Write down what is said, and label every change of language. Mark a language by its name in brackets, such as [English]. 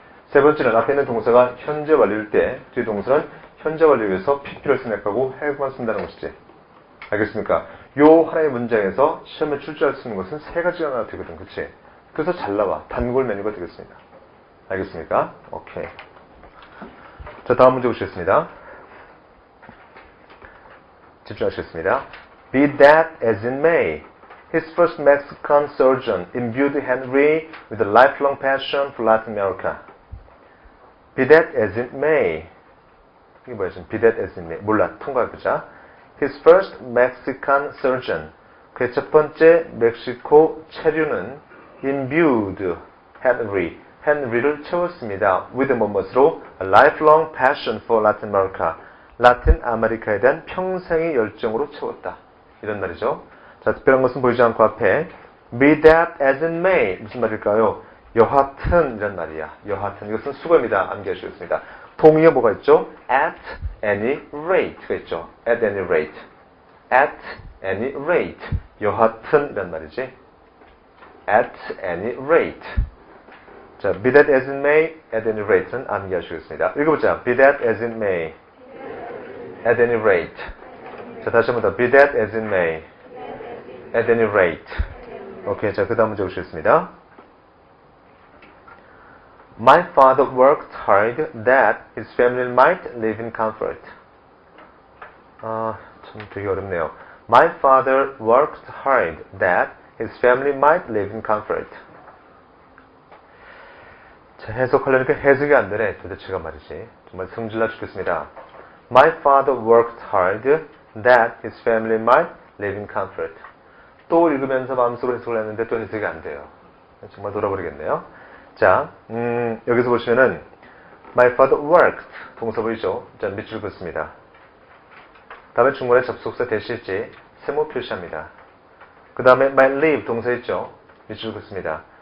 [Korean] 세 번째는 앞에 있는 동사가 현재 완료일 때 뒤에 동사는 현재 완료에서 pp를 생략하고 have만 쓴다는 것이지. 알겠습니까? 요 하나의 문장에서 시험에 출제할 수 있는 것은 세 가지가 되거든. 그치? 그래서 잘 나와. 단골 메뉴가 되겠습니다. 알겠습니까? 오케이. 자, 다음 문제 보시겠습니다. 집중하시겠습니다. [English] Be that as it may, his first Mexican surgeon imbued Henry with a lifelong passion for Latin America. Be that as it may. [Korean] 이게 뭐야 지금? [English] Be that as it may. [Korean] 몰라. 통과해보자. [English] His first Mexican surgeon. [Korean] 그의 첫 번째 멕시코 체류는 [English] imbued Henry [Korean] 를 채웠습니다. [English] with [Korean] 뭐뭐로 [English] a lifelong passion for Latin America. [Korean] 라틴 아메리카에 대한 평생의 열정으로 채웠다. 이런 말이죠. 자, 특별한 것은 보이지 않고 앞에 [English] be that as it may [Korean] 무슨 말일까요? 여하튼 이런 말이야. 여하튼 이것은 수거입니다. 암기하시겠습니다. 동의어 뭐가 있죠? [English] at any rate가 있죠. at any rate. at any rate. [Korean] 여하튼 이란 말이지. [English] at any rate. [Korean] 자, [English] be that as it may, at any rate [Korean] 는 암기하시겠습니다. 읽어보자. [English] be that as it may, at any rate. [Korean] 자, 다시 한번 더. [English] be that as it may, at any rate. [Korean] 오케이, 자, 그 다음 문제 보시겠습니다. [English] My father worked hard that his family might live in comfort. [Korean] 참 되게 어렵네요. [English] My father worked hard that his family might live in comfort. [Korean] 자, 해석하려니까 해석이 안 되네. 도대체가 말이지. 정말 성질나 죽겠습니다. [English] My father worked hard that his family might live in comfort. [Korean] 또 읽으면서 마음속으로 해석을 했는데 또 해석이 안 돼요. 정말 돌아버리겠네요. 자, 여기서 보시면은 [English] My father worked [Korean] 동사 보이죠? 자, 밑줄 긋습니다. 다음에 중간에 접속사 대시했지 세모 표시합니다. 그 다음에 might live 동사 있죠? 밑줄 긋습니다.